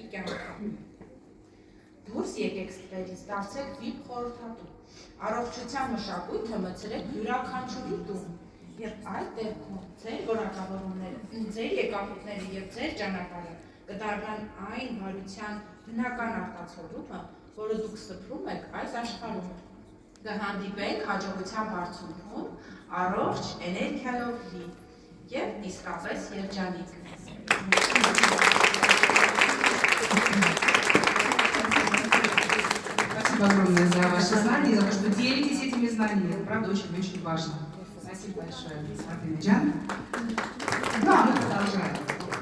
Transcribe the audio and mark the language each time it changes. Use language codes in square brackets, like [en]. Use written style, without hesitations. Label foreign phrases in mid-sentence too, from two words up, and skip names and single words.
[hy] կյանքը։ Դուրս եկեք ստվերից, դարձեք VIP խորհրդատու, առողջության մշակույթը մտցրեք յուրաքանչյուրի տուն, եւ այդ դեպքում ձեր որակավորումները, ձեր եկամուտները եւ ձեր ճանապարհը կդառնան այն բարության բնական արտացոլումը, որը դուք սփռում եք այս աշխարհում։ Կհանդիպենք հաջողության բարձունքում, առողջ էներգիայով լի եւ իսկապես երջանիկ։ [ru] Спасибо огромное за ваши знания, за то, что делитесь этими знаниями. Правда, очень-очень важно. Спасибо большое, Фатима Джан. Ну, а мы продолжаем.